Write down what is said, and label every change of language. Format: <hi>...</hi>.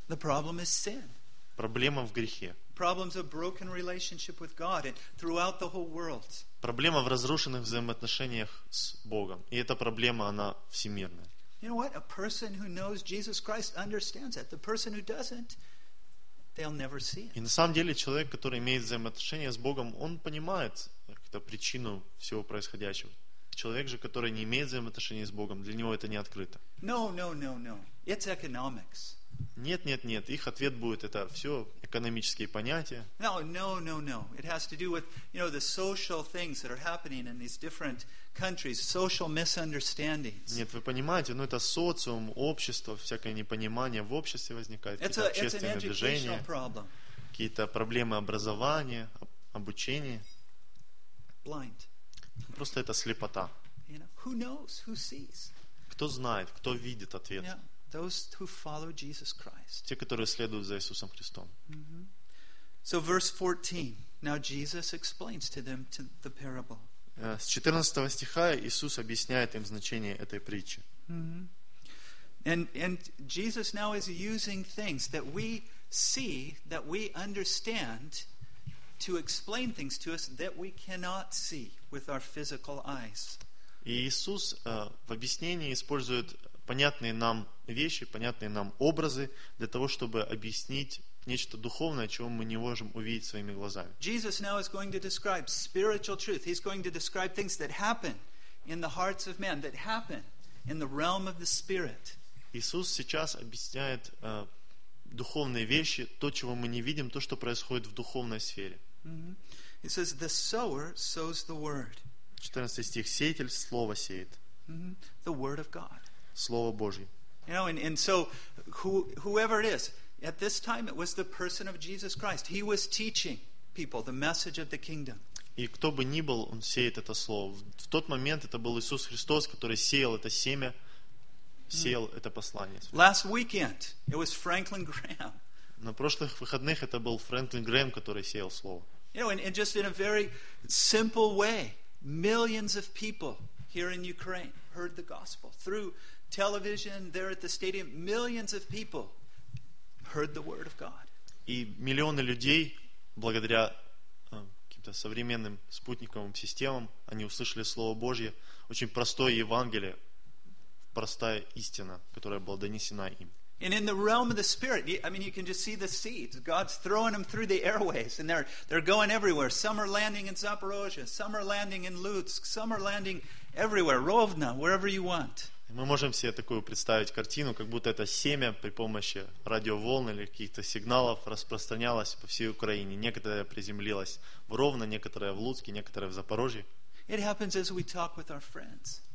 <en>The problem is sin.</en> <ru>Проблема в грехе.</ru> <en>Problems of broken relationship with God and throughout the whole world.</en> <ru>Проблема в разрушенных взаимоотношениях с Богом, и эта проблема она всемирная.</ru> <en>You know what? A person who knows Jesus Christ understands that. The person who doesn't, they'll never see it.</en> <ru>И на самом деле человек, который имеет взаимоотношения с Богом, он понимает как-то причину всего происходящего. Человек же, который не имеет взаимоотношений с Богом, для него это не открыто.</ru> <en>No. It's economics.</en> <ru>Нет. Их ответ будет, это все экономические понятия.</ru> <en>No. It has to do with, you know, the social things that are happening in these different countries, social misunderstandings.</en> <ru>Нет, вы понимаете, ну это социум, общество, всякое непонимание в обществе возникает, какие-то общественные движения, какие-то проблемы образования, обучения.</ru> <en>Blind.</en> <ru>Просто это слепота.</ru> <en>You know, who knows, who sees?</en> <ru>Кто знает, кто видит ответ?</ru> <en>Yeah. Those who follow Jesus Christ.</en> <ru>Те, которые следуют за Иисусом Христом.</ru> <en>Mm-hmm. So verse 14. Now Jesus explains to them the parable.</en> <ru>С 14 стиха Иисус объясняет им значение этой притчи.</ru> <en>And Jesus now is using things that we see, that we understand, to explain things to us that we cannot see with our physical eyes.</en> <ru>И Иисус в объяснении использует понятные нам вещи, понятные нам образы для того, чтобы объяснить нечто духовное, чего мы не можем увидеть своими глазами.</ru> <en>Jesus now is going to describe spiritual truth. He's going to describe things that happen in the hearts of men, that happen in the realm of the spirit.</en> <ru>Иисус сейчас объясняет духовные вещи, то, чего мы не видим, то, что происходит в духовной сфере.</ru> <en>He says, the sower sows the word.</en> <ru>14 стих. Сеятель слово сеет.</ru> <en>The word of God.</en> <ru>Слово Божье.</ru> <en>You know, and so whoever it is, at this time it was the person of Jesus Christ. He was teaching people the message of the kingdom.</en> <ru>И кто бы ни был, он сеет это слово. В тот момент это был Иисус Христос, который сеял это семя, сеял это послание.</ru> <en>Last weekend it was Franklin Graham.</en> <ru>На прошлых выходных это был Франклин Грэм, который сеял слово.</ru> <en>You know, and just in a very simple way, millions of people here in Ukraine heard the gospel through television there at the stadium. Millions of people heard the word of God.</en> <ru>И миллионы людей, благодаря каким-то современным спутниковым системам, они услышали слово Божье, очень простое Евангелие, простая истина, которая была донесена им.</ru> <en>And in the realm of the spirit, I mean, you can just see the seeds. God's throwing them through the airways, and they're going everywhere. Some are landing in Zaporozhye, some are landing in Lutsk, some are landing everywhere, Rovno, wherever you want.</en> <ru>Мы можем себе такую представить картину, как будто это семя при помощи радиоволн или каких-то сигналов распространялось по всей Украине. Некоторое приземлилось в Ровно, некоторое в Луцке, некоторое в Запорожье.</ru> <en>It happens as we talk with our friends.</en>